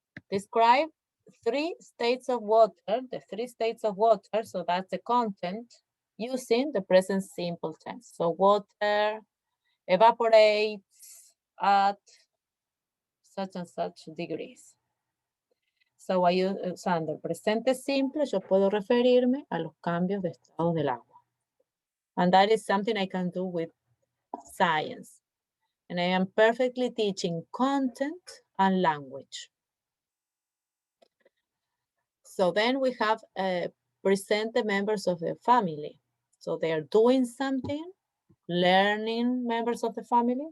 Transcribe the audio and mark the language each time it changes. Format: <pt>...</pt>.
<en>Describe 3 states of water, the 3 states of water, so that's the content, using the present simple tense. So water evaporates at such and such degrees.</en> <es>So usando el presente simple, yo puedo referirme a los cambios de estado del agua.</es> <en>And that is something I can do with science. And I am perfectly teaching content and language. So then we have present the members of the family. So they are doing something, learning members of the family.</en>